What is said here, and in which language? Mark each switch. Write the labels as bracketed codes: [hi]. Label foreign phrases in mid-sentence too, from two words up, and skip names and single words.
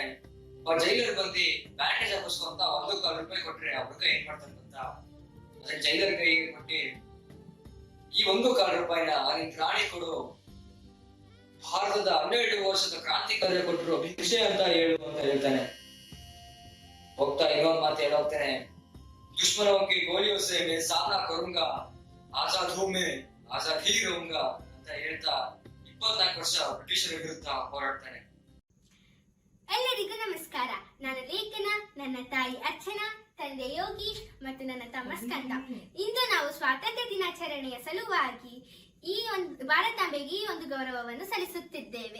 [kn] ಜೈಲರ್ ಬಂದು ಬ್ಯಾಂಡೇಜ್ ಹಾಕಿಸ್ಕೊಂತ 1,000 ರೂಪಾಯಿ ಕೊಟ್ರೆ ಆ ಹುಡುಗ ಏನ್ ಮಾಡ್ತಾನೆ ಗೊತ್ತಾ, ಅದ್ರ ಜೈಲರ್ ಕೈಗೆ ಕೊಟ್ಟಿ ಈ 1,000 ರೂಪಾಯಿನ ನಿನ್ ರಾಣಿ ಕೊಡು, ಭಾರತದ 12 ವರ್ಷದ ಕ್ರಾಂತಿಕಾರ್ಯ ಕೊಟ್ಟರು ಭಿಕ್ಷೆ ಅಂತ ಹೇಳು ಅಂತ ಹೇಳ್ತಾನೆ. ಹೋಗ್ತಾ ಇನ್ನೊಂದ್ ಮಾತು ಹೇಳೋಗ್ತಾನೆ, [hi] दुश्मनों की गोलियों से मैं सामना करूंगा, आजाद हूं मैं, आजाद ही रहूंगा [kn] ಅಂತ ಹೇಳ್ತಾ 24 ವರ್ಷ ಬ್ರಿಟಿಷರ ವಿರುದ್ಧ ಹೋರಾಡ್ತಾನೆ. ಎಲ್ಲರಿಗೂ ನಮಸ್ಕಾರ. ನಾನು ಲೇಖನ, ನನ್ನ ತಾಯಿ ಅರ್ಚನಾ, ತಂದೆ ಯೋಗೀಶ್ ಮತ್ತು ನನ್ನ ತಮ್ಮ ಸ್ಕಂದ. ಇಂದು ನಾವು ಸ್ವಾತಂತ್ರ್ಯ ದಿನಾಚರಣೆಯ ಸಲುವಾಗಿ ಭಾರತಾಂಬೆಗೆ ಈ ಒಂದು ಗೌರವವನ್ನು ಸಲ್ಲಿಸುತ್ತಿದ್ದೇವೆ.